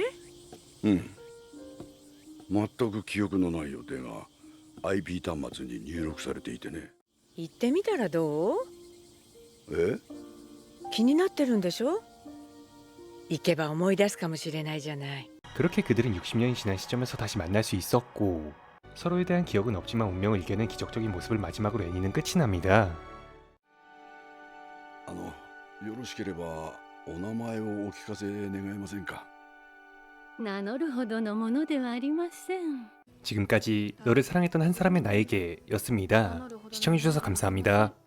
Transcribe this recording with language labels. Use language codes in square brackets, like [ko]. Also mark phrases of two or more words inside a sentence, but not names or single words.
[ja] うん。全く記憶のない予定が IP 端末に入力されていてね。行ってみたらどう？え？気になってるんでしょ？行けば思い出すかもしれないじゃない。 [ko] 그렇게 그들은 60년이 지난 시점에서 다시 만날 수 있었고 서로에 대한 기억은 없지만 운명을 이겨낸 기적적인 모습을 마지막으로 애니는 끝이 납니다. [ja] よろしければお名前をお聞かせ願えませんか？名乗るほどのものではありません。 [ko] 지금까지 너를 사랑했던 한 사람의 나에게 였습니다. 시청해주셔서 감사합니다.